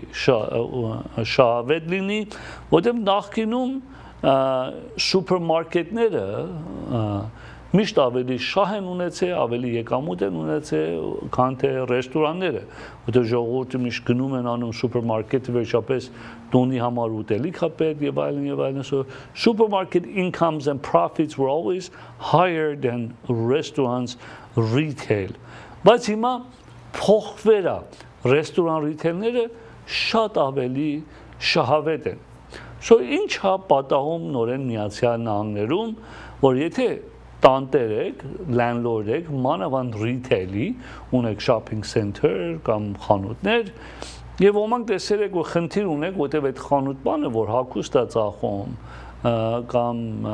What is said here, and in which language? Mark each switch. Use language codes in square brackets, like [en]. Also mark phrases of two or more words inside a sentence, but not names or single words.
[hy] շահավետ լինի, որտեղ նախկինում սուպերմարկետները միշտ ավելի շահ են ունեցել, ավելի եկամուտ են ունեցել, քան թե ռեստորանները, որտեղ ժողովուրդը միշտ գնում են անում սուպերմարկետը վերջապես տոնի համար ուտելիք է պետք եւ այլն եւ այլն, [en] so supermarket incomes and profits were always higher than restaurants retail, [hy] բայց հիմա փոխվերա ռեստորան ռիթեյլները շատ ավելի շահավետ են։ So ինչ է պատահում նորեն Միացյալ Նահանգներում, որ եթե տանտեր եք, landlord եք, մանավանդ ռիթեյլի, ունեք [en] shopping center [hy] կամ խանութներ, եւ ոմանք տեսել եք որ խնդիր ունեք, որտեղ այդ խանութ բանը որ հագուստ է ծախում կամ